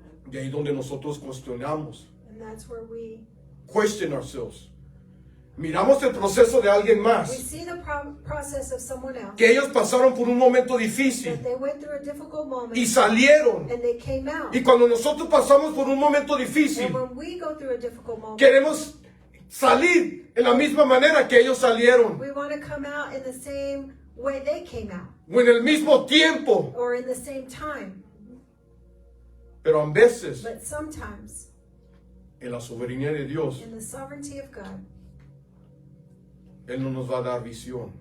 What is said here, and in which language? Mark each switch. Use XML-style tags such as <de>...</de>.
<es>De ahí donde nosotros cuestionamos.</es> <en>and that's where we Question ourselves.</en> <es>Miramos el proceso de alguien más.</es> <en>see the process of someone else.</en> <es>Que ellos pasaron por un momento difícil</es> <en>That they went through a difficult moment</en> <es>y salieron.</es> <en>and they came out.</en> <es>Y cuando nosotros pasamos por un momento</es> <en>And</en> <es>difícil,</es> <en>when we go through a difficult moment,</en> <es>queremos salir en la misma manera que ellos salieron.</es> <en>we want to come out in the same when they came out</en> <es>o en el mismo tiempo,</es> <en>or in the same time.</en> <es>pero a veces</es> <en>But sometimes,</en> <es>en la soberanía de Dios,</es> <en>in the sovereignty of God,</en> <es>Él no nos va a dar visión,</es>